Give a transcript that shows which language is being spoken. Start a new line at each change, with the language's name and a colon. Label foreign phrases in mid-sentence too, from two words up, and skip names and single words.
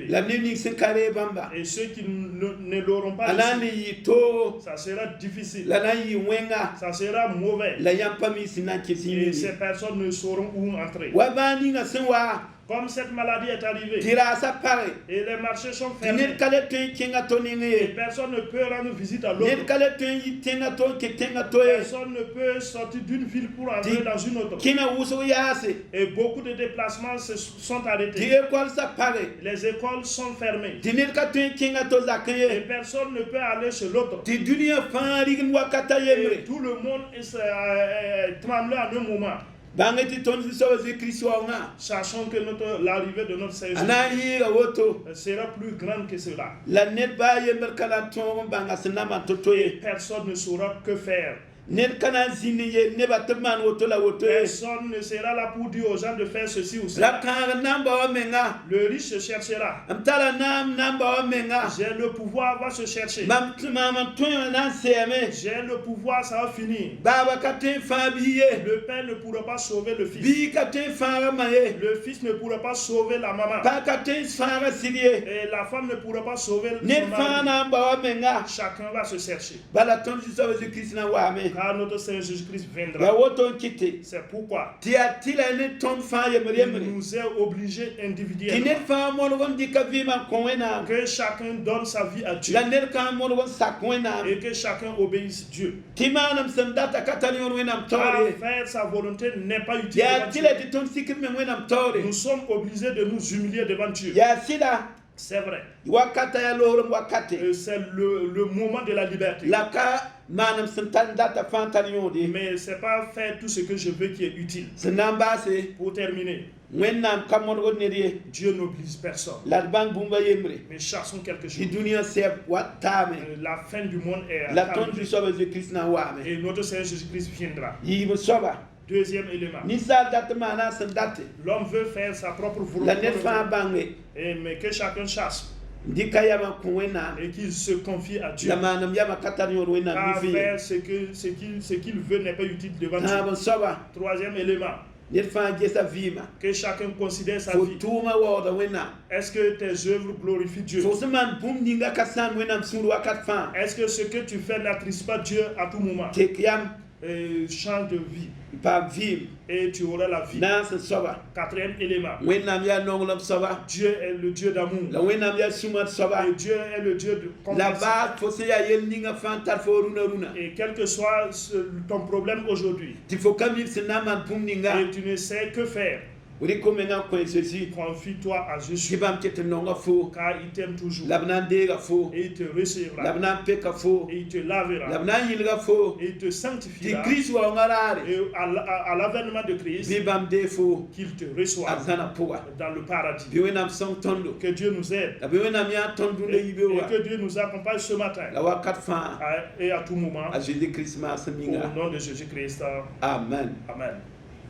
Mossi: la lebni se kare bamba
French: Et ceux qui ne l'auront pas
Mossi: anani
French: reçu,
Mossi: yito
French: ça sera difficile.
Mossi: la nan yi wenga
French: Ça sera mauvais.
Mossi: la yampami sinan
French: Et
Mossi: kesini
French: ces personnes ne sauront où entrer.
Mossi: wa bani nga sen wa
French: Comme cette maladie est arrivée
Mossi: tira sa pare
French: et les marchés sont
Mossi: ti
French: fermés,
Mossi: ned kale tõe kẽnga to ning
French: et
Mossi: ye
French: personne ne peut rendre visite à
Mossi: ned
French: l'autre.
Mossi: kale tõe n yik tẽnga to n ke tẽnga to ye
French: Personne ne peut sortir d'une ville pour entrer dans une autre.
Mossi: kẽna wʋsg yaase
French: Et beaucoup de déplacements se sont
Mossi: tɩ
French: arrêtés.
Mossi: ekol sa pare
French: Les écoles sont fermées.
Mossi: tɩ ned ka tõe n kẽnga to zakẽ
French: Et
Mossi: ye
French: personne ne peut aller chez l'autre.
Mossi: tɩ dũniyã fãa rign wakata
French: Et
Mossi: yembre
French: tout le monde est tremblé en un moment.
Mossi: bãng tɩ tõnd Zu-soabã Jésus-Kirist waoongã
French: Sachant que l'arrivée de notre Seigneur
Mossi: a na n yɩɩga woto
French: sera plus grande que cela.
Mossi: la ned baa yembr ka la tõog n bãnga sẽn na maan to-to
French: Et
Mossi: ye
French: personne ne saura que faire.
Mossi: ned ka na n zĩnd n yeel nebã tɩ b maan woto la woto ye
French: Personne ne sera là pour dire aux gens de faire ceci ou
Mossi: la
French: cela.
Mossi: kãag n na n ba wa menga
French: Le riche se cherchera.
Mossi: m tara naam na n ba wa menga
French: J'ai le pouvoir, va se chercher.
Mossi: mam n tõe wã na n sɛɛme
French: J'ai le pouvoir, ça va finir.
Mossi: baaba ka tõe n fãa bii ye
French: Le père ne pourra pas sauver le fils.
Mossi: bii ka tõe n fãaga ma ye
French: Le fils ne pourra pas sauver la maman.
Mossi: paa ka tõe n fãaga sɩd ye
French: Et la femme ne pourra pas sauver
Mossi: ned
French: son
Mossi: fãa
French: mari.
Mossi: na n ba wa menga
French: Chacun va se chercher.
Mossi: bala tõnd Zu-soabã Jésus-Kirist na n waame
French: Car notre Seigneur Jésus-Christ
Mossi: la
French: viendra.
Mossi: woto n kɩte
French: C'est pourquoi
Mossi: tɩ yaa tɩ la ne tõnd fãa yembr
French: il
Mossi: yembre
French: nous est obligé
Mossi: tɩ
French: individuellement
Mossi: ned fãa modg n dɩka vɩɩmã n kõ wẽnnaam
French: que chacun donne sa vie à Dieu
Mossi: la ned kãa modg n sak wẽnnaam
French: et que chacun obéisse Dieu.
Mossi: tɩ maanam sẽn data ka tar yõor wẽnnaam
French: Car
Mossi: taoor ye
French: faire sa volonté n'est pas utile
Mossi: yaa
French: devant
Mossi: tɩ la
French: Dieu.
Mossi: tɩ tõnd sikr meng wẽnnaam taoore
French: Nous sommes obligés de nous humilier devant Dieu.
Mossi: yaa sɩda
French: C'est vrai.
Mossi: wakata yaa loogrem wakate
French: C'est le moment de la liberté.
Mossi: la ka maanam sẽn tar n data fãa tar yõode
French: Mais c'est pas faire tout ce que je veux qui est utile.
Mossi: sẽn na n baase
French: Pour terminer,
Mossi: wẽnnaam ka modgd ned ye
French: Dieu n'oblige personne.
Mossi: la d bãng bũmba yembre
French: Mais cherchons quelque
Mossi: tɩ
French: chose.
Mossi: dũniyã sɛb wa taame
French: La fin du monde est
Mossi: la
French: à
Mossi: tõnd
French: arriver.
Mossi: Zu-soabã Jésus-Kirist na n waame
French: Et notre Seigneur Jésus-Christ viendra.
Mossi: yiib soaba
French: Deuxième élément.
Mossi: ninsaal dat maana sẽn date
French: L'homme veut faire sa propre
Mossi: la
French: volonté.
Mossi: ned fãa bãnge
French: Mais que chacun cherche
Mossi: dɩka yamã kõ wẽnnaam
French: et qu'il se confie à Dieu.
Mossi: la maanam yamã ka tar yõod wẽnnaam
French: Car
Mossi: bɩ
French: faire ce qu'il veut n'est pas utile devant Dieu.
Mossi: tãab n soaba
French: Troisième élément.
Mossi: ned fãa gesa vɩɩma
French: Que chacun considère sa
Mossi: fo
French: vie.
Mossi: tʋʋma waooda wẽnnaam
French: Est-ce que tes œuvres glorifient Dieu?
Mossi: fo sẽn maan bũmb ninga ka sãam wẽnnaam sũur wakat fãa
French: Est-ce que ce que tu fais n'attriste pas Dieu à tout moment?
Mossi: tek yam
French: Change de vie
Mossi: n paam vɩɩm
French: et tu auras la vie.
Mossi: na n sẽn soaba
French: Quatrième élément.
Mossi: wẽnnaam yaa nonglem soaba
French: Dieu est le Dieu d'amour.
Mossi: la wẽnnaam yaa sũmad soaba
French: Et Dieu est le Dieu de la compassion.
Mossi: baad fo sẽn yaa yel ninga fãa n tar fo rũna rũna
French: Et quel que soit ton problème aujourd'hui,
Mossi: tɩ fo ka mib sẽn na n maan bũmb ninga
French: et tu ne sais que faire,
Mossi: rɩko mengã n kõ Jésus
French: confie-toi à
Mossi: tɩ
French: Jésus,
Mossi: bãmb ket n nonga fo
French: car il t'aime toujours.
Mossi: la b na n deega fo
French: Et il te
Mossi: la
French: recevra.
Mossi: b na n peka fo
French: Et il te
Mossi: la b
French: lavera.
Mossi: na n yɩlga fo
French: Et il te
Mossi: tɩ
French: sanctifiera.
Mossi: Kirist waoongã raare
French: Et à l'avènement de Christ,
Mossi: bɩ bãmb dee fo
French: qu'il te
Mossi: a
French: reçoive
Mossi: zãna pʋga
French: dans le paradis.
Mossi: bɩ wẽnnaam sõng tõndo
French: Que Dieu nous aide.
Mossi: la bɩ wẽnnaam yã tõnd dũnã yibe
French: Et
Mossi: wa
French: que Dieu nous accompagne ce matin
Mossi: la wakat fãa
French: et à tout moment.
Mossi: a Jésus-Kirist maasem
French: Au
Mossi: yĩnga
French: nom de Jésus-Christ.
Mossi: amen
French: Amen.